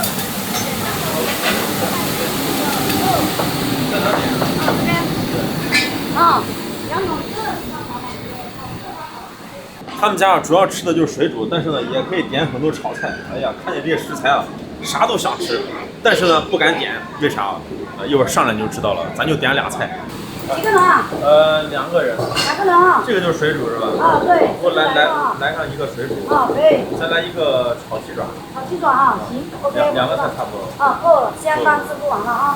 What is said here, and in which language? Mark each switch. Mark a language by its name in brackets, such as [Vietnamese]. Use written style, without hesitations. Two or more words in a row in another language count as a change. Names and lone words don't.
[Chinese] 在哪點？啊，他們家啊，主要吃的就是水煮，但是呢，也可以點很多炒菜。哎呀，看見這些食材啊，啥都想吃，但是呢不敢點，為啥？一會兒上來你就知道了，咱就點倆菜。幾個人啊？2個人。 2個人啊？這個就是水煮是吧？啊，對。給我來上一個水煮。啊，可以。再來一個炒雞爪。炒雞爪啊，行 ，OK。兩個菜差不多。啊，夠了，相當吃不完了啊。